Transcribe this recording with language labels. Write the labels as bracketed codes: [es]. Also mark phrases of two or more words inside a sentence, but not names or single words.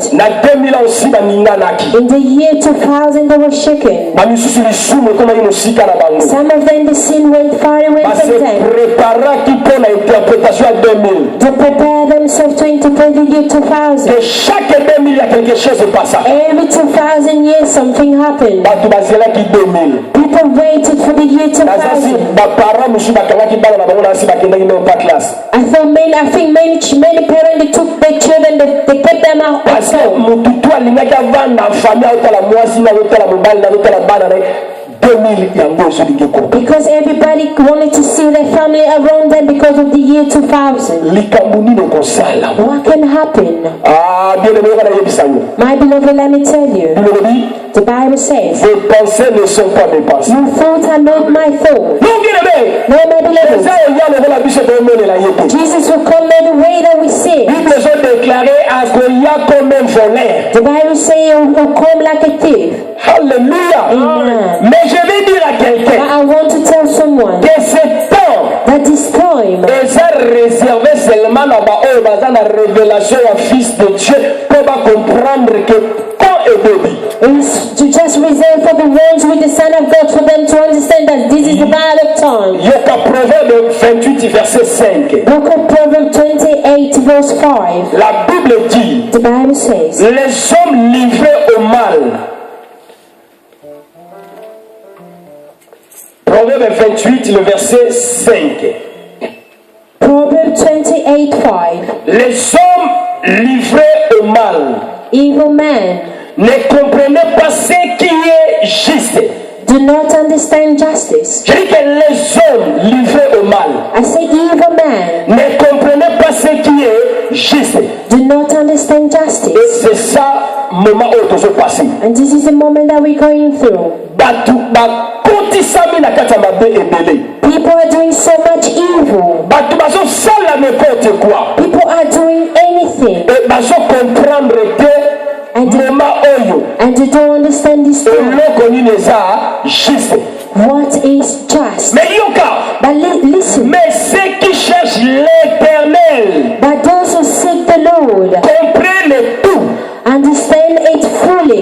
[ln] Na [fr] 2000 ans aussi [ln] baninganaki. [en] in the year 2000 they were shaken. [ln] Bamisusu lisumu koma inosika na bango. [en] Some of them, the sin went far away [ln] Base [en] from them. [fr] préparaki pour la interprétation à 2000. [en] They prepare themselves to interpret the year 2000. [fr] Que chaque 2000 il y a quelque chose de passé. [en] Every 2000 years something happened. [ln] Batu bazelaki 2000. [en] People waited for the year [ln] Nazasi [en] 2000. [ln] baparents musu bakangaki bana na bango nasi bakendaki [fr] même pas classe. [en] I think many parents, they took their children, they kept them out at [fr] Parce que [en] home. [ln] mututu alingaki avanda famille aotala mwasi na aotala mobali na aotala bana na 2000 yango ezolingi ekoma. [en] Because everybody wanted to see their family around them because of the year 2000. [ln] Likambo nini ekosala? [en] What can happen? [ln] Bien-aimé oyo nayebisa yo. [en] My beloved, let me tell you. [ln] Bilobi, [en] The Bible says, [fr] vos pensées ne sont pas mes pensées. [en] your thoughts are not my thoughts. [fr] Non, bien-aimé, [en] No, my beloved. [ln] eza oya lokola biso tomonela ye te. [en] Jesus will come in the way that we see. [ln] Bible ezodeklare akoya [fr] comme un voleur. [en] The Bible says he'll come like a thief. [fr] Alléluia. [en] Amen. [fr] Mais je vais dire à [en] But [fr] quelqu'un [en] I want to tell someone [fr] que ce temps [en] that this time [ln] eza réservé seulement na baoyo baza na révélation ya [fr] fils de Dieu pour ba comprendre que quand est début. [en] is to just reserve for the ones with the Son of God, for them to understand that this is the battle of time. [ln] Yoka Proverbe 28 verset 5. [en] Book of Proverbs 28 verse 5. [fr] La Bible dit [en] The Bible says, [fr] les hommes livrés au mal. Proverbe 28 le verset 5. [en] Proverbs 28 5. [fr] Les hommes livrés au mal [en] Evil men [fr] ne comprenaient pas ce qui est juste. [en] do not understand justice. [fr] Je dis que les hommes livrés au mal [en] I say evil men [fr] ne comprenaient pas ce qui est juste. [en] do not understand [fr] Et [en] justice. [fr] c'est ça moment où tout se passe. [en] And this is the moment that we're going through. [ln] Batu bakotisami na kati ya mabe ebele. [en] People are doing so much evil. [ln] Batu bazosala [fr] n'importe quoi. [en] People are doing anything. [ln] Et bazocomprendre te moment oyo [en] And you don't understand this time. [ln] eloko nini eza juste. [en] What is just? [fr] Mais yoka, [en] But listen. [fr] mais ceux qui cherchent l'éternel [en] But those who seek the Lord [fr] comprennent tout. [en] understand it fully.